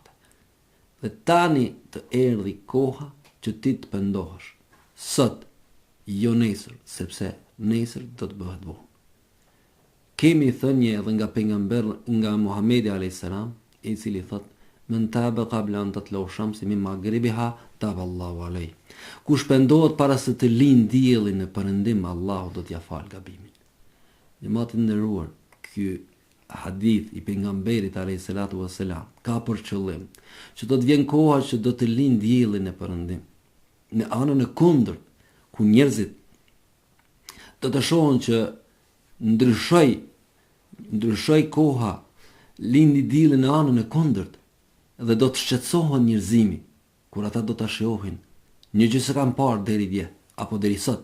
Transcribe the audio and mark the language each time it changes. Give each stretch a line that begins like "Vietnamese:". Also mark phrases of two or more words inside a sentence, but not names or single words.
Albanian: Dhe tani të erdhi koha që ti të pendohesh. Sot, jo nesër, sepse nesër do të bëhet vonë. Kemi thënie edhe nga pejgamberi, nga Muhamedi
Arabic: عليه السلام,
Albanian: i cili thotë:
Arabic: "من تاب قبل أن تطلع الشمس من مغربها تاب الله عليه."
Albanian: Kush pendohet para se të lind dielli në perëndim, Allahu do t'ia fal gabimin. Jemaat e nderuar, ky hadith i pejgamberit
Arabic: عليه الصلاة والسلام
Albanian: ka për qëllim që do të vjen koha që do të lind dielli në perëndim. Në anën e kundërt, ku njerëzit do të shohin që ndryshoi koha, lindi dielli në anën e kundërt dhe do të shqetësohen njerëzimi kur ata do ta shohin një gjë që kanë parë deri dje apo deri sot.